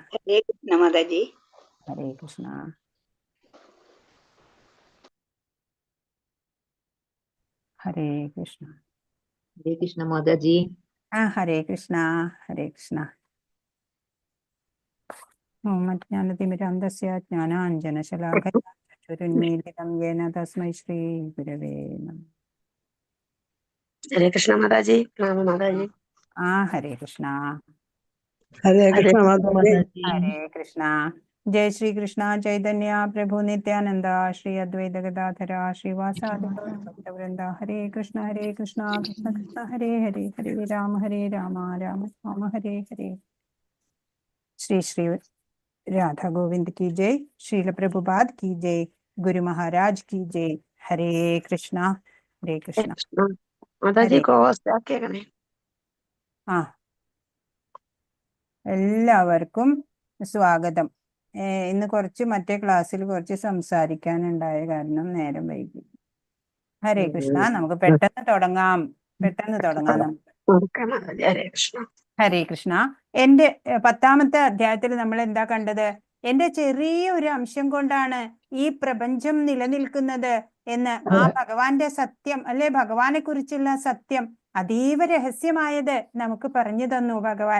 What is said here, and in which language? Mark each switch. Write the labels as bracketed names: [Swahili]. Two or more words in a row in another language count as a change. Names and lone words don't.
[Hindi] हरे कृष्ण माता जी। हरे कृष्णा। हरे कृष्णा। हरे कृष्ण माता जी। हरे कृष्णा। हरे कृष्णा। [Sanskrit] ओम अज्ञानतिमिरान्धस्य ज्ञानाञ्जनशलाकया चक्षुरुन्मीलितं येन तस्मै श्री गुरवे नमः। [Hindi] हरे कृष्ण माता जी। प्रणाम माता जी। हरे कृष्णा। हरे कृष्ण माता जी। [Sanskrit] हरे कृष्णा। जय श्री कृष्ण चैतन्य प्रभु नित्यानंद श्री अद्वैत गदाधर श्रीवासादि भक्तवृंद। हरे कृष्ण कृष्ण कृष्ण हरे हरे, हरे राम राम राम हरे हरे। [Hindi] श्री श्री राधा गोविंद की जय, श्रील प्रभुपाद की जय, गुरु महाराज की जय। हरे कृष्णा। हरे कृष्ण। माता जी हरे को क्या करें। [Malayalam] എല്ലാവർക്കും സ്വാഗതം. ഇന്ന് കുറച്ച് മറ്റേ ക്ലാസ്സിൽ കുറച്ച് സംസാരിക്കാനുണ്ടായ കാരണം നേരം വൈകി. ഹരേ കൃഷ്ണ. നമുക്ക് പെട്ടെന്ന് തുടങ്ങാം. നമുക്ക്. हरे कृष्ण। ഹരേ കൃഷ്ണ. എന്റെ 10ാമത്തെ അധ്യായത്തിൽ നമ്മൾ എന്താ കണ്ടത്? എന്റെ ചെറിയ ഒരു അംശം കൊണ്ടാണ് ഈ പ്രപഞ്ചം നിലനിൽക്കുന്നത് എന്ന് ആ ഭഗവാന്റെ സത്യം അല്ലെ, ഭഗവാനെ കുറിച്ചുള്ള സത്യം അതീവ രഹസ്യമായത് നമുക്ക് പറഞ്ഞു തന്നു ഭഗവാൻ.